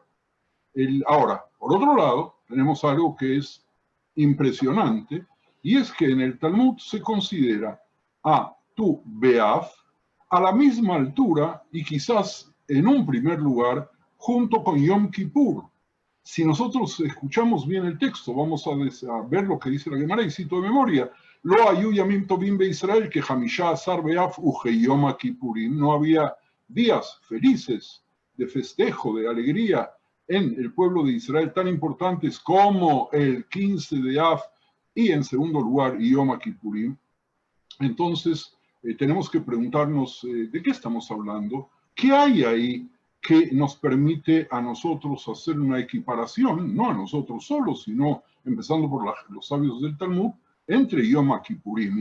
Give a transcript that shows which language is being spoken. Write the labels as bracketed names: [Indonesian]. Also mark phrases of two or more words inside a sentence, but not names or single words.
[Spanish] Ahora, por otro lado, tenemos algo que es impresionante, y es que en el Talmud se considera a Tu Be'Av a la misma altura y quizás en un primer lugar junto con Yom Kippur. Si nosotros escuchamos bien el texto, vamos a ver lo que dice la Gemara, y cito de memoria: [Hebrew] לא היו ימים טובים בישראל כחמשה עשר באב וכיום כיפורים. [Spanish] No había días felices de festejo, de alegría en el pueblo de Israel tan importantes como el 15 de Av y, en segundo lugar, Yom Kippurim. Entonces, tenemos que preguntarnos de qué estamos hablando, qué hay ahí que nos permite a nosotros hacer una equiparación, no a nosotros solos, sino empezando por los sabios del Talmud, entre Yom Kippurim.